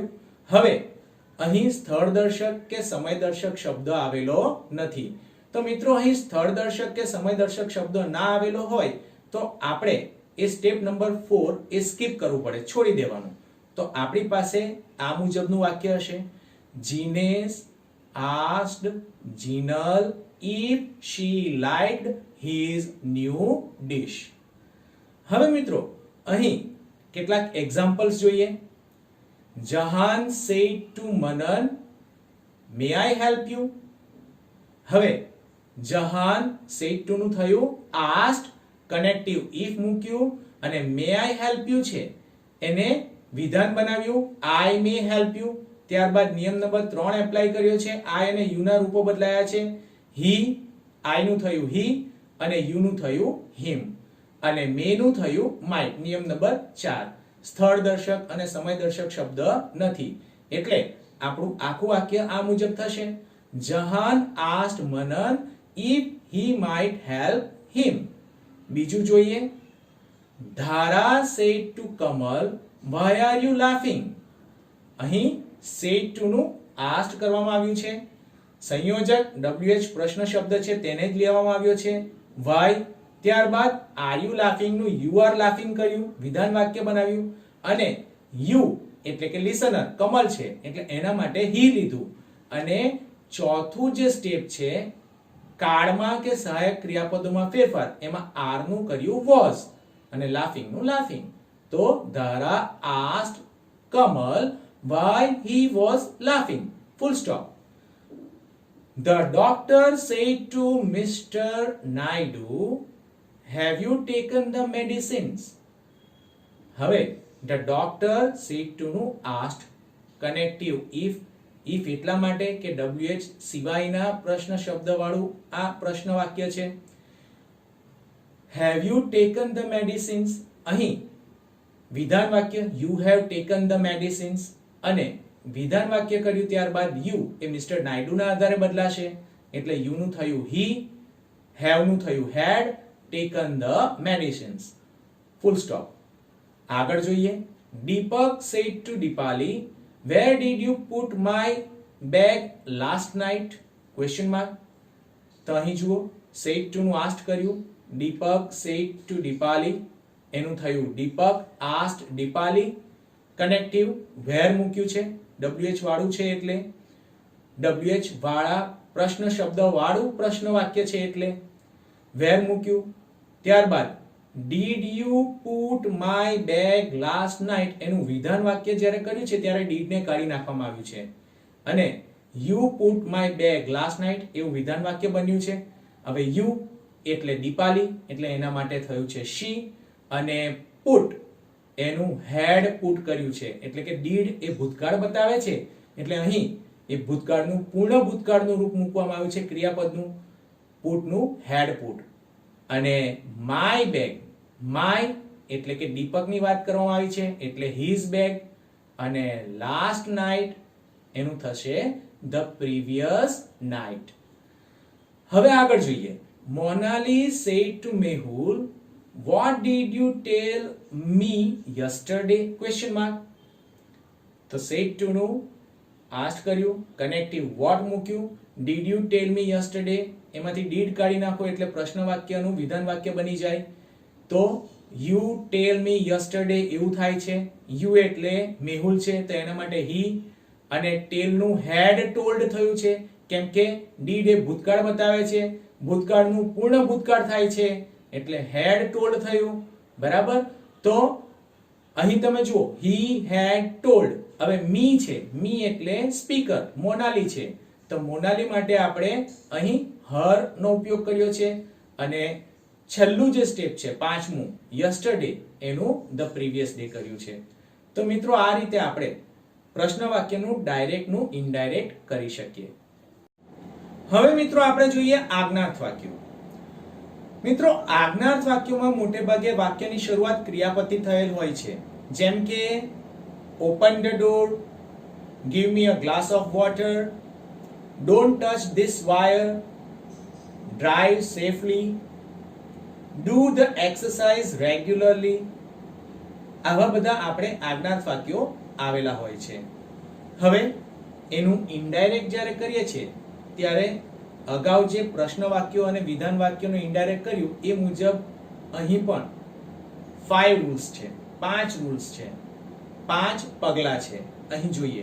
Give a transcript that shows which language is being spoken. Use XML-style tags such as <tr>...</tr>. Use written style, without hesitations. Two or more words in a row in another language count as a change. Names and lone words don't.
<gu>હવે અહીં સ્થળદર્શક કે સમયદર્શક શબ્દ આવેલો નથી. તો મિત્રો અહીં સ્થળદર્શક કે સમયદર્શક શબ્દ ના આવેલો હોય તો આપણે એ</gu> <en>step number</en> <gu>4 એ સ્કીપ કરવું પડે, છોડી દેવાનું. તો આપણી પાસે આ મુજબનું વાક્ય હશે:</gu> <en>જીનેસ asked Jinal if she liked his new dish.</en> <gu>હવે મિત્રો અહીં કેટલાક એક્ઝામ્પલ્સ જોઈએ.</gu> <en>જહાન said to Manan, may I help you?</en> <gu>હવે જહાન</gu> <en>said to</en> <gu>નું થયું asked,</gu> <en>connective if</en> <gu>મૂક્યું અને</gu> <en>may I help you</en> <gu>છે એને વિધાન બનાવ્યું</gu> <en>I may help you.</en> <gu>ત્યારબાદ નિયમ નંબર 3 એપ્લાય કર્યો છે. I અને you ના રૂપો બદલાયા છે.</gu> <en>he, I</en> <gu>નું થયું he અને you નું થયું him અને may નું થયું might. નિયમ નંબર 4. સ્થળ દર્શક અને સમય દર્શક શબ્દ નથી એટલે આપણું આખું વાક્ય આ મુજબ થશે.</gu> <en>જહાન asked Manan if he might help him.</en> <gu>બીજું જોઈએ.</gu> <en>ધારા said to Kamal, why are you laughing?</en> <gu>અહીં</gu> <en>said to</en> <gu>નું asked કરવામાં આવ્યું છે. સંયોજક WH પ્રશ્ન શબ્દ છે તેને જ લેવામાં આવ્યો છે. why, ત્યારબાદ</gu> <en>are you laughing</en> <gu>નું</gu> <en>you are laughing</en> <gu>કર્યું, વિધાન વાક્ય બનાવ્યું અને you એટલે કે listener કમલ છે એટલે એના માટે he લીધું અને ચોથું જે સ્ટેપ છે કાળમાં કે સહાયક ક્રિયાપદોમાં ફેરફાર એમાં are નું કર્યું was અને laughing નું laughing.</gu> <en>તો ધારા asked Kamal why he was laughing. Full stop. The doctor said to Mr. Naidu, have you taken the medicines?</en> <gu>હવે</gu> <en>the doctor said to</en> <gu>નું asked</gu> <en>connective if</en> <gu>એટલા માટે કે WH સિવાયના પ્રશ્ન શબ્દ વાળું આ પ્રશ્ન વાક્ય છે.</gu> <en>have you taken the medicines</en> <gu>અહીં વિધાન વાક્ય</gu> <en>you have taken the medicines</en> <gu>અને વિધાન વાક્ય કર્યું ત્યારબાદ you એ મિસ્ટર નાયડુના આધારે બદલાશે એટલે you નું થયું he, have નું થયું had,</gu> <en>taken the medicines. Full stop.</en> <gu>આગળ જોઈએ.</gu> <en>Deepak said to Dipali, where did you put my bag last night? Question mark.</en> <gu>તો અહીં જુઓ</gu> <en>said to</en> <gu>નું asked કર્યું.</gu> <en>Deepak said to Dipali</en> <gu>એનું થયું</gu> <en>Deepak asked Dipali.</en> <gu>કનેક્ટિવ where મૂક્યું છે WH વાળું છે એટલે WH વાળા પ્રશ્ન શબ્દ વાળું પ્રશ્ન વાક્ય છે એટલે where મૂક્યું. ત્યારબાદ</gu> <en>did you put my bag last night</en> <gu>એનું વિધાન વાક્ય જ્યારે કર્યું છે ત્યારે did ને કાઢી નાખવામાં આવ્યું છે અને</gu> <en>you put my bag last night</en> <gu>એવું વિધાન વાક્ય બન્યું છે. હવે you એટલે દીપાલી એટલે એના માટે થયું છે she અને put એનું</gu> <en>had put</en> <gu>કર્યું છે એટલે કે did એ ભૂતકાળ બતાવે છે એટલે અહીં એ ભૂતકાળનું પૂર્ણ ભૂતકાળનું રૂપ મૂકવામાં આવ્યું છે ક્રિયાપદનું put નું</gu> <en>had put</en> <gu>અને</gu> <en>my bag my</en> <gu>એટલે કે દીપકની વાત કરવામાં આવી છે એટલે</gu> <en>his bag</en> <gu>અને</gu> <en>last night</en> <gu>એનું થશે</gu> <en>the previous night.</en> <gu>હવે આગળ જોઈએ.</gu> <en>Monali said to Mehul, what did you tell me yesterday? Question mark.</en> <gu>તો</gu> <en>said to</en> <gu>નું asked કર્યું કનેક્ટિવ what મૂક્યું</gu> <en>did you tell me yesterday</en> <gu>એમાંથી did કાઢી નાખો એટલે પ્રશ્ન વાક્યનું વિધાન વાક્ય બની જાય. તો</gu> <en>you tell me yesterday</en> <gu>એવું થાય છે. you એટલે મેહુલ છે તો એના માટે he અને tell નું</gu> <en>had told</en> <gu>થયું છે કેમ કે did એ ભૂતકાળ બતાવે છે ભૂતકાળનું પૂર્ણ ભૂતકાળ થાય છે એટલે</gu> <en>had told</en> <gu>થયું. બરાબર. તો અહીં તમે જુઓ</gu> <en>he had told.</en> <gu>હવે me છે me એટલે સ્પીકર મોનાલી છે તો મોનાલી માટે આપણે અહીં her નો ઉપયોગ કર્યો છે અને છેલ્લું જે સ્ટેપ છે પાંચમું yesterday એનું</gu> <en>the previous day</en> <gu>કર્યું છે. તો મિત્રો આ રીતે આપણે પ્રશ્ન વાક્યનું ડાયરેક્ટ નું ઇનડાયરેક્ટ કરી શકીએ. હવે મિત્રો આપણે જોઈએ આજ્ઞાર્થ વાક્યો. મિત્રો આજ્ઞાર્થ વાક્યોમાં મોટે ભાગે વાક્યની શરૂઆત ક્રિયાપદથી થયેલ હોય છે જેમ કે</gu> <en>open the door, give me a glass of water, don't touch this wire, drive safely, do the exercise regularly.</en> <gu>આવા બધા આપણે આજ્ઞાર્થ વાક્યો આવેલા હોય છે. હવે એનું ઇનડાયરેક્ટ જ્યારે કરીએ છીએ ત્યારે અગાઉ જે પ્રશ્ન વાક્યો અને વિધાન વાક્યોનું ઇનડાયરેક્ટ કર્યું એ મુજબ અહીં પણ 5 રૂલ્સ છે 5 રૂલ્સ છે 5 પગલા છે.</gu>